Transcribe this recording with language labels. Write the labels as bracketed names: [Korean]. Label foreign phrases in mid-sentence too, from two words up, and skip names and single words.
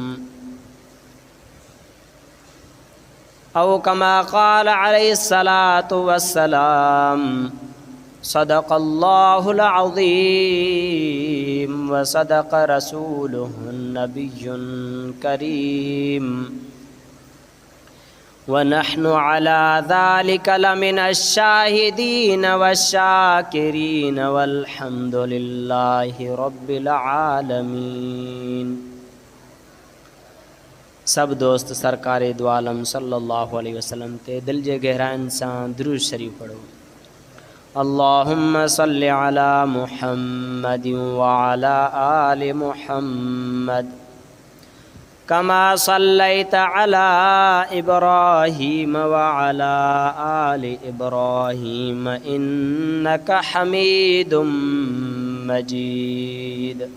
[Arabic] أو كما قال عليه الصلاة والسلام صدق الله العظيم وصدق رسوله النبي الكريم ونحن على ذلك لمن الشاهدين والشاكرين والحمد لله رب العالمين. [Sindhi] सब दोस्त सरकार दो आलम [Arabic] صلى الله عليه وسلم [Sindhi] ते दिल जे गहराइन सां दुरूद शरीफ पढ़ो। [Arabic] اللهم صل على محمد وعلى آل محمد كما صليت على إبراهيم وعلى آل إبراهيم إنك حميد مجيد.